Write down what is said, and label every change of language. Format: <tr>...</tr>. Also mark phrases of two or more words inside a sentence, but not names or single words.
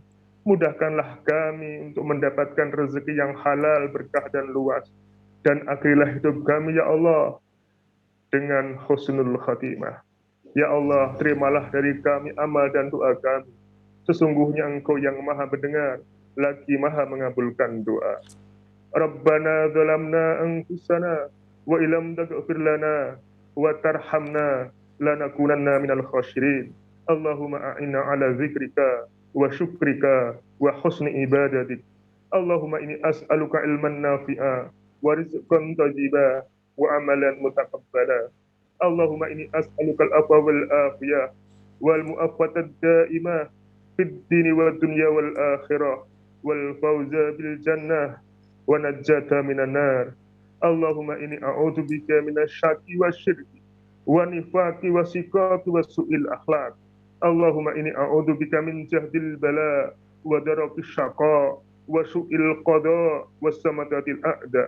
<id>Mudahkanlah kami untuk mendapatkan rezeki yang halal, berkah dan luas. Dan akhirilah hidup kami ya Allah dengan</id> <ar>حسن الخاتمة.</ar> <id>Ya Allah, terimalah dari kami amal dan doa kami. Sesungguhnya Engkau yang maha mendengar, lagi maha mengabulkan doa.</id> <ar>ربنا ظلمنا أنفسنا وإن لم تغفر لنا وترحمنا لنكونن من الخاسرين. اللهم أعنا على ذكرك وشكرك وحسن عبادتك. اللهم إني أسألك علماً نافعاً ورزقاً طيباً وعملاً متقبلاً. اللهم إني أسألك العفو والعافية والمعافاة الدائمة في الدين والدنيا والآخرة والفوز بالجنة ونجاة من النار. اللهم إني أعوذ بك من الشك والشرك ونفاق وشقاق وسوء الأخلاق. اللهم إني أعوذ بك من جهد البلاء ودرك الشقاء وسوء القضاء والسمطة الأعداء.</ar>